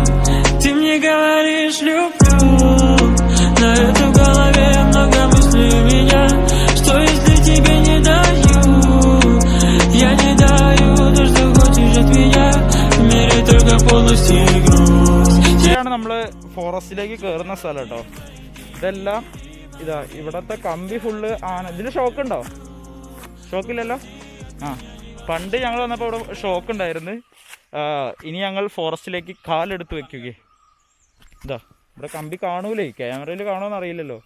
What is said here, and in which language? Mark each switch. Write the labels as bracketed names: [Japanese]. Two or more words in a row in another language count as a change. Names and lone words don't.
[Russian] Ты мне говоришь люблю, на это в голове много мыслей у меня. Что если тебе не даю, я не даю то, что хочешь от меня. В мире только полностью и грусть. [Malayalam] ഇതാണ് നമ്മൾ ഫോറസ്റ്റിലേക്ക് കയറുന്ന സ്ഥലം കേട്ടോ. ഇതെല്ലാം ഇതാ, ഇവിടത്തെ കമ്പി ഫുള്ള് ആന. ഇതിന് ഷോക്ക് ഉണ്ടോ? ഷോക്കില്ലല്ലോ. ആ, പണ്ട് ഞങ്ങൾ വന്നപ്പോൾ ഇവിടെ ഷോക്ക് ഉണ്ടായിരുന്നു. ഇനി ഞങ്ങൾ ഫോറസ്റ്റിലേക്ക് കാലെടുത്ത് വെക്കുകയെ. ഇതാ ഇവിടെ കമ്പി കാണൂലേ, ക്യാമറയിൽ കാണുമെന്ന് അറിയില്ലല്ലോ.